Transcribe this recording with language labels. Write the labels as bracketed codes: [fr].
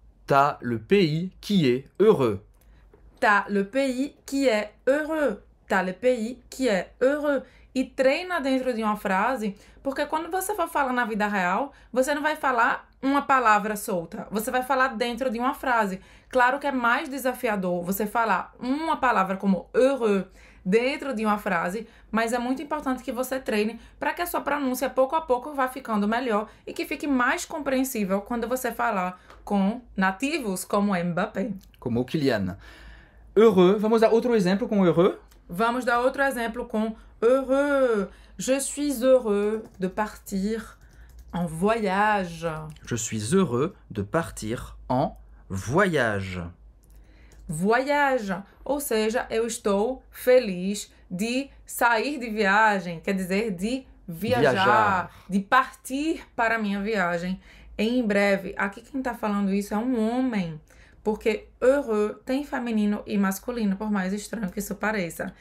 [fr] T'as le pays qui est heureux. T'as le pays qui est heureux. T'as le pays qui est heureux. [pt] E treina dentro de uma frase, porque quando você for falar na vida real, você não vai falar uma palavra solta. Você vai falar dentro de uma frase. Claro que é mais desafiador você falar uma palavra como heureux dentro de uma frase, mas é muito importante que você treine para que a sua pronúncia pouco a pouco vá ficando melhor e que fique mais compreensível quando você falar com nativos como Mbappé. Como o Kylian. Heureux. Vamos dar outro exemplo com heureux? Vamos dar outro exemplo com heureux. [fr] Je suis heureux de partir en voyage. Je suis heureux de partir en voyage. [pt] Voyage, ou seja, eu estou feliz de sair de viagem, quer dizer, de viajar. De partir para a minha viagem em breve. Aqui quem está falando isso é um homem, porque heureux tem feminino e masculino, por mais estranho que isso pareça.